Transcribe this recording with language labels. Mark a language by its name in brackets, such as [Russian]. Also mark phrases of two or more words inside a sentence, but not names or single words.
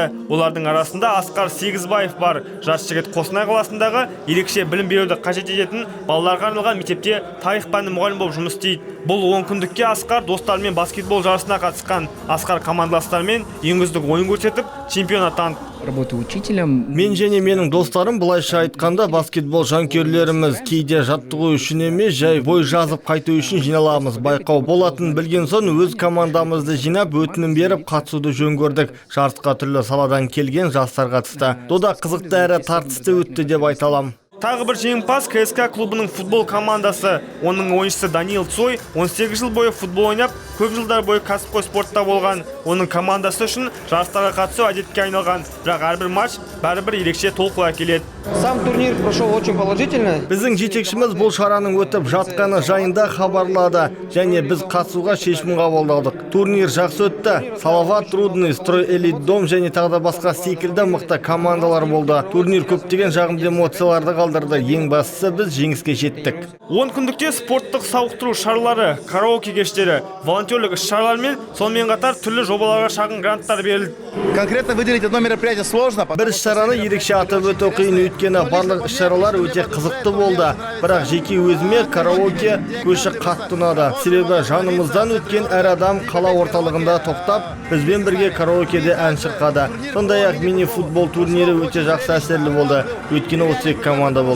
[Kazakh] Олардың арасында Асқар Сегізбаев бар. Жас жігіт Қостанай қаласындағы ерекше білім беруді қажет ететін балаларға арналған мектепте тарих пәні мұғалім болып жұмыс істейді. Бұл 10 күндікке Асқар достарымен баскетбол жарысына қатысқан. Асқар командаластарымен ең үздік ойын көрсетіп, чемпион атанды. [Russian] Работаю учителем. [Kazakh] Мен және менің достарым былайша айтқанда баскетбол жанкүйерлеріміз. Кейде жаттығу үшін емес, жай бой жазып қайту үшін жиналамыз. Байқау болатын білген соң өз командамызды жинап, өтінім беріп қатысуды жөн көрдік. Жарысқа түрлі саладан келген жастар қатысты. Дода қызықты әрі тартысты өтті деп айта аламын. Тағы бір жеңімпаз КСК клубының футбол командасы. Оның ойыншысы Даниил Цой 18 жыл бойы футбол ойнап, көп жылдар бойы кәсіпқой спортта болған. Оның командасы үшін жарыстарға қатысу әдетке айналған. Бірақ әрбір матч бәрібір ерекше толқуға келеді. [Russian] Сам турнир прошел очень положительно. [Kazakh] Біздің жетекшіміз бұл шараның өтіп жатқаны жайында хабарлады, және біз қатысуға шешім қабылдадық. Турнир жақсы өтті. Салават, Трудный, Строй Элит Дом және тағы да басқа секілді мықты командалар болды. Турнир көптеген жағымды эмоцияларды қалдырды. Ең бастысы біз жеңіске жеттік. 10 күндікте спорттық сауықтыру шаралары, караоке кештері, волонтерлік іс-шаралар мен сонымен қатар түрлі жобаларға шағын гранттар берілді. [Russian] Конкретно выделить одно мероприятие сложно. [Kazakh] Бір іс-шараны ерекше атап өту қиын, өйткені барлық іс-шаралар өте қызықты болды. Бірақ жеке өзіме караоке көші қатты ұнады. Себебі жанымыздан өткен әр адам қала орталығында тоқтап, бізбен бірге караокеде ән шырқады. Сондай-ақ мини-футбол турнирі өте жақсы әсерлі болды, өйткені 32 команда болды.